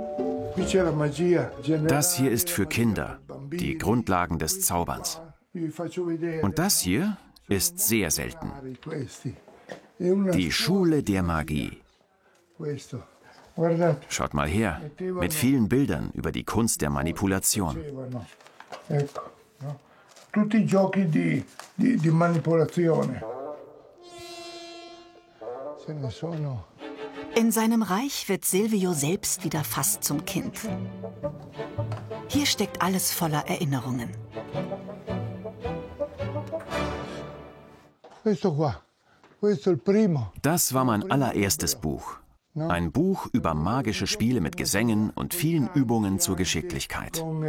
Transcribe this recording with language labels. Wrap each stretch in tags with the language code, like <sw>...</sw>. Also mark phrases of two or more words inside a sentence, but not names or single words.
<de>Das hier ist für Kinder, die Grundlagen des Zauberns. Und das hier ist sehr selten. Die Schule der Magie. Schaut mal her, mit vielen Bildern über die Kunst der Manipulation.</de> <it>Tutti giochi di manipolazione.</it> <de>In seinem Reich wird Silvio selbst wieder fast zum Kind. Hier steckt alles voller Erinnerungen. Das war mein allererstes Buch. Ein Buch über magische Spiele mit Gesängen und vielen Übungen zur Geschicklichkeit.</de>